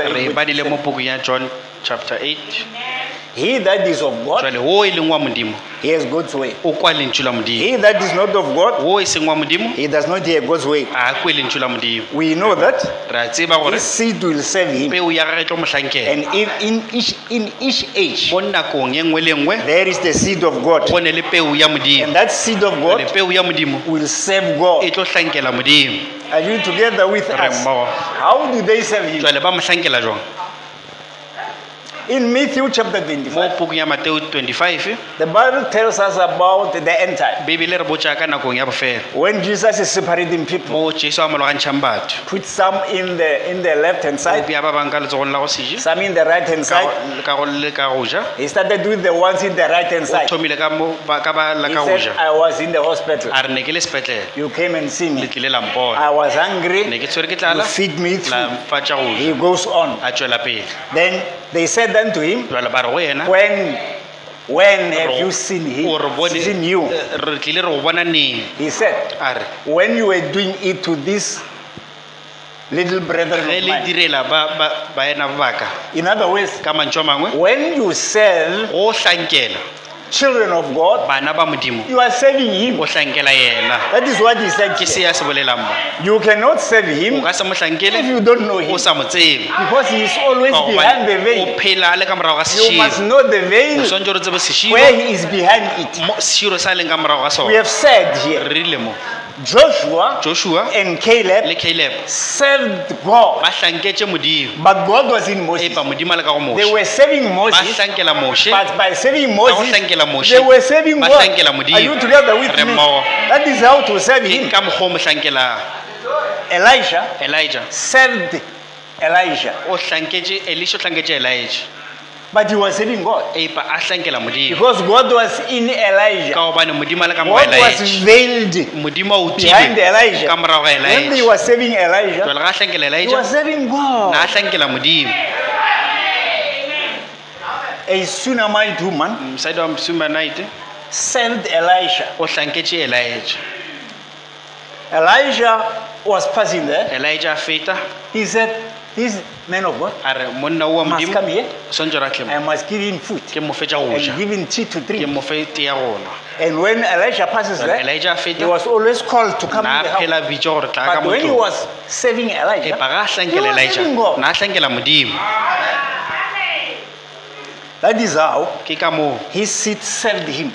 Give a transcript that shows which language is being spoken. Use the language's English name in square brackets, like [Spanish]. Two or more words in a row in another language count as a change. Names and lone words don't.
[Northern Sotho] Re 8. badile mo pukung ya John chapter 8. [English] He that is of God, [Northern Sotho] Jwale o e leng wa Modimo [English] he has God's word. [Northern Sotho] o kwa lentšu la Modimo. [English] He that is not of God, [Northern Sotho] O e seng wa Modimo [English] he does not hear God's word. [Northern Sotho] a kwe lentšu la Modimo. [English] We know that [Northern Sotho] Re a tseba gore [English] his seed will serve him. [Northern Sotho] peu ya gage e tlo mo hlankela. [English] And in each age, [Northern Sotho] Mo nakong ye nngwe le nngwe [English] there is the seed of God. [Northern Sotho] go ne le peu ya Modimo. [English] And that seed of [Northern Sotho] Jwale [English] God [Northern Sotho] peu ya Modimo [English] will serve [Northern Sotho] e [English] God. [Northern Sotho] tlo hlankela Modimo. [English] Are you together with [Northern Sotho] Re [English] us? [Northern Sotho] mmogo. [English] How do they serve him? [Northern Sotho] Jwale ba mo hlankela jwang? [English] In Matthew chapter 25, [Northern Sotho] mo pukung ya Mateo 25 [English] the Bible tells us about the end time. [Northern Sotho] Bibele re botsa ka nakong ya bofelo [English] When Jesus is separating people, [Northern Sotho] mo Jesu a mologantšhang batho [English] put some in the left hand [Northern Sotho] o [English] side, [Northern Sotho] bea ba bang ka letsogong la go seje [English] some in the right hand side. [Northern Sotho] ka go le ka go ja [English] He started with the ones in the right hand [Northern Sotho] o [English] side. [Northern Sotho] thomile ka ba la [English] He [Northern Sotho] ka go [English] said, [Northern Sotho] ja [English] I was in the hospital. [Northern Sotho] a re ne ke le sepetlele [English] You came and see [Northern Sotho] le [English] me. [Northern Sotho] tlile la mpona [English] I was [Northern Sotho] ne [English] hungry. [Northern Sotho] ke tshwere ke [English] You [Northern Sotho] tlala [English] feed me [Northern Sotho] la [English] through. [Northern Sotho] mfa tša go [English] He [Northern Sotho] ja [English] goes on. [Northern Sotho] a tšwela pele [English] Then they said unto him, [Northern Sotho] jwale ba re go yena [English] When have you seen him? [Northern Sotho] o re bone [English] Seen you? [Northern Sotho] re tlile re go bona neng [English] He said, [Northern Sotho] a re [English] when you were doing it to this little brethren [Northern Sotho] ge [English] of [Northern Sotho] le [English] mine. [Northern Sotho] direla ba ena baka [English] In other words, [Northern Sotho] ka mantšu a mangwe [English] when you sell [Northern Sotho] go hlankela [English] children of God, [Northern Sotho] bana ba modimo [English] you are saving him. [Northern Sotho] o hlankela yena [English] That is what he said. [Northern Sotho] ke se [English] here. [Northern Sotho] ya se bolelang mo [English] You cannot save [Northern Sotho] o [English] him [Northern Sotho] ka se mo [English] if [Northern Sotho] hlankele [English] you don't know [Northern Sotho] o [English] him. [Northern Sotho] sa mo tsebe [English] Because he is always [Northern Sotho] Ka [English] behind the [Northern Sotho] gobane [English] veil. [Northern Sotho] o phela a le ka morago ga [English] You must [Northern Sotho] seširo [English] know the [Northern Sotho] o [English] veil [Northern Sotho] swantse o re tsebe seširo [English] where he is behind it. [Northern Sotho] seširo sa leng ka morago ga [English] We [Northern Sotho] sona [English] have said here, [Northern Sotho] re rile mo [English] Joshua [Northern Sotho] Joshua [English] and Caleb [Northern Sotho] le Caleb [English] served God, [Northern Sotho] ba hlanketse modimo [English] but God was in Moses. [Northern Sotho] epa modimo a le ka go [English] They [Northern Sotho] moshe [English] were serving [Northern Sotho] ba [English] Moses, [Northern Sotho] hlankela moshe [English] but by serving [Northern Sotho] ka go [English] Moses, [Northern Sotho] hlankela moshe [English] they were serving [Northern Sotho] ba [English] God. [Northern Sotho] hlankela modimo [English] Are you together with [Northern Sotho] Re [English] me? [Northern Sotho] mmogo. [English] That is how to serve [Northern Sotho] ke [English] him. [Northern Sotho] ka mokgwa o mo hlankelang [English] Elijah [Northern Sotho] Elijah [English] served Elijah, [Northern Sotho] o hlanketse Elisha o hlanketse Elijah [English] but he was serving God [Northern Sotho] epa a hlankela modimo [English] because God was in Elijah. [Northern Sotho] ka gobane modimo a le ka mo [English] God was [Northern Sotho] Elijah [English] veiled [Northern Sotho] modimo a [English] behind [Northern Sotho] utile [English] Elijah. [Northern Sotho] ka morago ga [English] When they [Northern Sotho] Elijah [English] were serving Elijah, [Northern Sotho] jwale ga a hlankela [English] he [Northern Sotho] Elijah [English] was serving [Northern Sotho] na [English] God. [Northern Sotho] a hlankela modimo [English] A Sunamite woman [Northern Sotho] mosadi wa Msumanite [English] served Elisha. [Northern Sotho] o hlanketse Elijah [English] Elijah was passing there. [Northern Sotho] Elijah a feta [English] He said, this man of God [Northern Sotho] a re monna o wa [English] must [Northern Sotho] modimo [English] come here. [Northern Sotho] o swantse ra tlemo [English] I must give him food [Northern Sotho] ke mo fe tša go [English] and [Northern Sotho] ja [English] give him tea to [Northern Sotho] ke [English] drink. [Northern Sotho] mo fe tee ya gona [English] And when Elisha passes there, [Northern Sotho] Elijah a [English] he [Northern Sotho] feta [English] was always called to come [Northern Sotho] na [English] in the [Northern Sotho] a [English] house. [Northern Sotho] phela bitša gore tla ka [English] But when he [Northern Sotho] motlong [English] was serving Elijah, [Northern Sotho] epa ga a [English] he [Northern Sotho] hlankela [English] was [Northern Sotho] Elijah [English] serving God. [Northern Sotho] na a hlankela modimo [English] That is how [Northern Sotho] ke ka moo [English] his seed served him.